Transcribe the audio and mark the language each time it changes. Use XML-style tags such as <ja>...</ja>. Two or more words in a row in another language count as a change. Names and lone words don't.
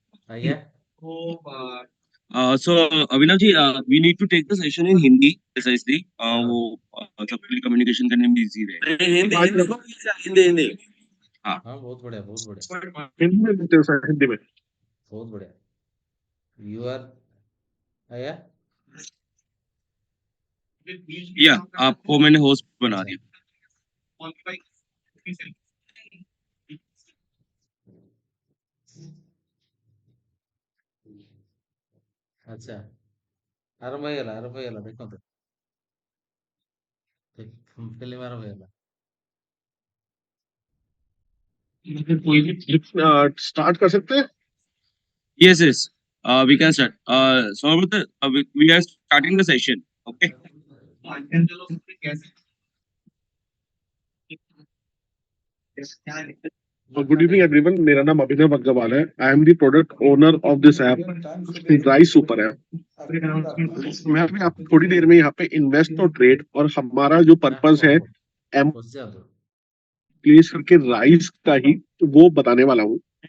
<hi>आइए।</hi> <en>So Avinav ji, we need to take the session in Hindi precisely.</en> <hi>वो मतलब कम्युनिकेशन करने में इजी रहे। हिंदी हिंदी हिंदी हिंदी हाँ हाँ, बहुत बढ़िया, बहुत बढ़िया, हिंदी में बोलते हो सर, हिंदी में। बहुत बढ़िया।</hi> <en>you are</en> <hi>आया। या आपको मैंने होस्ट बना दिया।</hi> <or>अच्छा, आरंभ ହେଇଗଲା ଦେଖନ୍ତୁ। फिल्म आरंभ ହେଇଗଲା।</or> <hi>कोई भी स्टार्ट कर सकते हैं।</hi> <en>Yes, yes. We can start. So we are starting the session. Okay. good evening everyone,</en> <hi>मेरा नाम अभिनव अग्रवाल है।</hi> <en>I am the product owner of this app Rise Super App.</en> <hi>मैं अभी आप थोड़ी देर में यहाँ पे इन्वेस्ट और ट्रेड और हमारा जो पर्पस है एम बस जा दो। प्लेस करके राइस का ही वो बताने वाला हूँ।</hi>